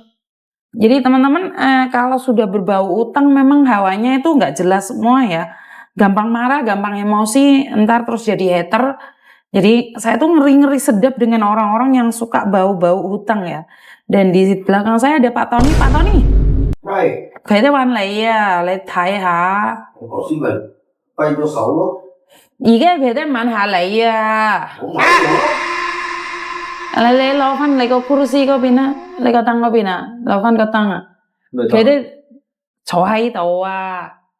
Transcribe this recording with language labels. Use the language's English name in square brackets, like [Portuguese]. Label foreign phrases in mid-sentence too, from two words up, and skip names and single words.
[Indonesian] Jadi teman-teman kalau sudah berbau utang memang hawanya itu nggak jelas semua ya. Gampang marah, gampang emosi, entar terus jadi hater. Jadi saya tuh ngeri-ngeri sedap dengan orang-orang yang suka bau-bau utang ya. Dan di belakang saya ada Pak Tony. Pak Tony. Hai. [Vietnamese] Cái đó anh lại lại thấy hả? Có xin mình quay cho xấu luôn. [Cantonese] 而家佢哋問下你啊， [Vietnamese] Không phải nữa. [Cantonese] 你攞翻你個 kursi 嗰邊啦，你個凳嗰邊啊，攞翻個凳啊，佢哋坐喺度啊。